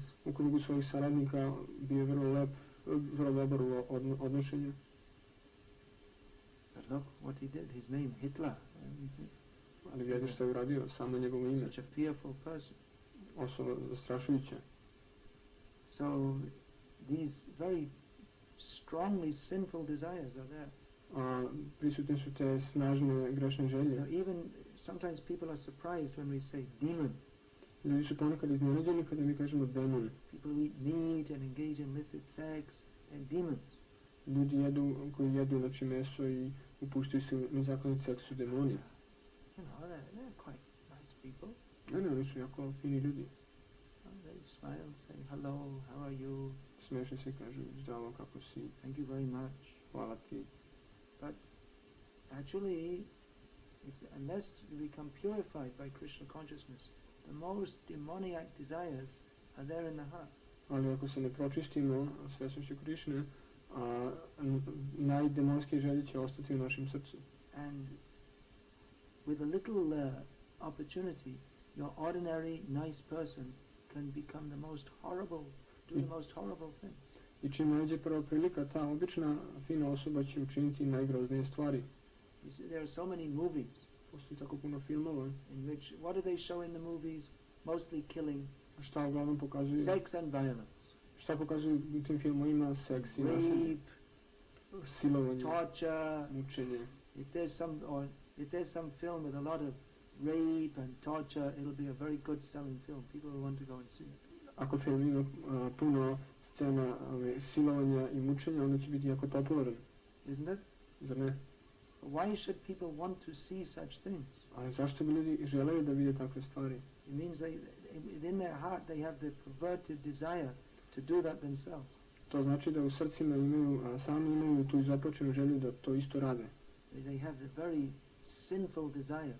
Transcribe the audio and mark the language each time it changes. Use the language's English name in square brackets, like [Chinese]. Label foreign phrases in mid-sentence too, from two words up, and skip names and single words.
[Serbian] U krugu svojih saradnika bio je vrlo lep, vrlo dobar u odnošenju. [English] But look what he did, his name, Hitler. [Serbian] Ali vidite što je uradio, samo njegovo ime. [English] Such a fearful person. [Serbian] Osoba zastrašujuća. [English] So these very strongly sinful desires are there. [Serbian] prisutne su te snažne grešne želje. [English] Even sometimes people are surprised when we say demon. [Serbian] Ljudi su ponekad iznenađeni kada mi kažemo demon. [English] People who eat meat and engage in illicit sex and demons. [Serbian] Ljudi koji jedu znači meso i upuštaju se u nezakonit seks su demoni. [English] You know, they're quite nice people. [Serbian] Ne, oni su jako fini ljudi. [English] They smile and say, hello, how are you? [Serbian] Smeše se i kažu, zdravo, kako si? [English] Thank you very much. [Serbian] Hvala ti. [English] But actually, unless you become purified by Krishna consciousness, the most demoniac desires are there in the heart. [Serbian] Ali ako se ne pročistimo svjesnošću Krišne, najdemonske želje će ostati u našem srcu. [English] And with a little opportunity, your ordinary nice person can become the most horrible, do the most horrible things. [Serbian] I čim nađe prva prilika, ta obična fina osoba će učiniti najgroznije stvari. [English] You see, there are so many movies. [Serbian] Postoji tako puno filmova. [English] In which, what do they show in the movies? Mostly killing. [Serbian] A šta uglavnom pokazuju? [English] Sex and violence. [Serbian] Šta pokazuju u tim filmovima? Seks i nasilje. [English] Rape, [Serbian] silovanje, [English] torture. [Serbian] mučenje. [English] If there's some film with a lot of rape and torture, it'll be a very good selling film. People will want to go and see it. [Serbian] Ako film ima puno scena silovanja i mučenja, onda će biti jako popularan. [English] Isn't it? [Serbian] Zar ne? [English] Why should people want to see such things? [Serbian] Ali zašto bi ljudi želeli da vide takve stvari? [English] It means in their heart they have the perverted desire to do that themselves. [Serbian] To znači da u srcima sami imaju tu započenu želju da to isto rade. [English] They have the very sinful desires.